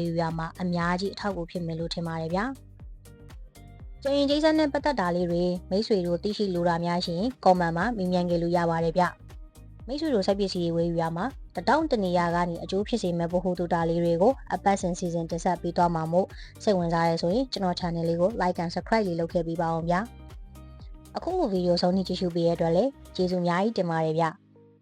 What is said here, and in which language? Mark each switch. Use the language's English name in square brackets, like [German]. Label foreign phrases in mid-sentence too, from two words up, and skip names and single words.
[Burmese] ယူရမှာအများကြီးအထောက်အကူဖြစ်မယ်လို့ထင်ပါတယ်ဗျာကျန်ရင်ကျိတ်ဆက်နဲ့ပတ်သက်တာလေးတွေမိတ်ဆွေတို့သိရှိလိုတာများရှင် comment မှာမေးမြန်းခဲ့လို့ရပါတယ်ဗျမိတ်ဆွေတို့စိုက်ပစ္စည်းဝယ်ယူရမှာတောင်းတနေရာကနေအကျိုးဖြစ်စေမဲ့ဗဟုသုတလေးတွေကိုအပတ်စဉ်စီစဉ်တင်ဆက်ပေးသွားမှာမို့စိတ်ဝင်စားရဲဆိုရင်ကျွန်တော် channel လေးကို [English] like and subscribe [Burmese] လေးလုပ်ခဲ့ပေးပါအောင်ဗျာအခုလိုဗီဒီယိုဆုံးထိကြည့်ရှုပေးရတဲ့အတွက်လည်းကျေးဇူးအများကြီးတင်ပါတယ်ဗျ